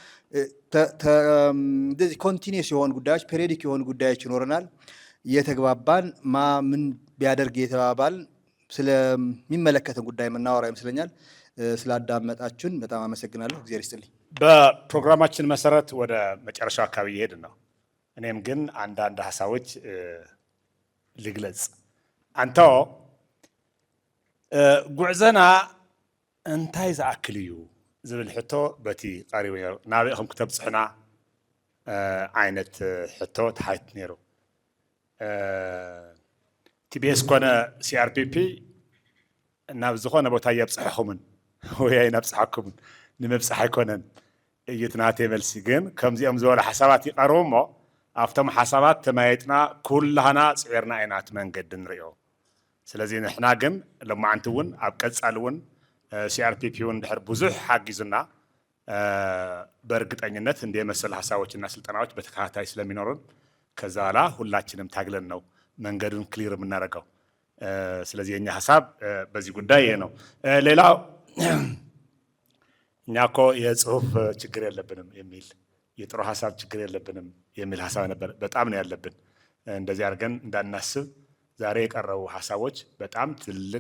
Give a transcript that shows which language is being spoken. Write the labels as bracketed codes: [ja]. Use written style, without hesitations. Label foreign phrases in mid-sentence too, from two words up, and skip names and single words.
[am] እንደዚህ ኮንቲኒየስ የሆኑ ጉዳዮች ፔሪዮዲክ የሆኑ ጉዳዮች ይኖረናል። እየተግባባን ምን ቢያደርግ እየተባባል ስለሚመለከተን ጉዳይ የምናወራ ይመስለኛል። ስላዳመጣችሁን በጣም አመሰግናለሁ። እግዚአብሔር ይስጥልኝ። በፕሮግራማችን መሰረት ወደ መጨረሻው አካባቢ እየሄድን ነው። እኔም ግን አንዳንድ ሀሳቦች ልግለጽ። [ti] አንተ ጉዕዘና እንታይ ዝኣክል እዩ ዝብል ሕቶ በቲ ቀሪቡ ነይሩ ናበኢኹም ክተብፅሑና ዓይነት ሕቶ ተሓይት ነይሩ። ቲቢኤስ ኮነ ሲአርፒፒ ናብ ዝኾነ ቦታ የብፅሐኹምን ወይ ኣይነብፅሐኩምን ንምብፅሕ ኣይኮነን እዩ ናተይ መልሲ። ግን ከምዚኦም ዝበሉ ሓሳባት ይቐርቡ እሞ ኣብቶም ሓሳባት ተማየጥና ኩላህና ፅዒርና ኢና እቲ መንገዲ ንሪኦ። ስለዚ ንሕና ግን ሎማዓንቲ እውን ኣብ ቀፃሊ እውን ሲአርፒፒ እውን ድሕር ብዙሕ ሓጊዙና [am] በእርግጠኝነት እንደ መሰል ሀሳቦችና ስልጠናዎች በተከታታይ ስለሚኖሩን ከዛ በኋላ ሁላችንም ታግለን ነው መንገዱን ክሊር የምናደርገው። ስለዚህ የኛ ሀሳብ በዚህ ጉዳይ ይሄ ነው። ሌላው እኛ እኮ የጽሁፍ ችግር የለብንም የሚል የጥሩ ሀሳብ ችግር የለብንም የሚል ሀሳብ ነበር። በጣም ነው ያለብን። እንደዚህ አድርገን እንዳናስብ ዛሬ የቀረቡ ሀሳቦች በጣም ትልቅ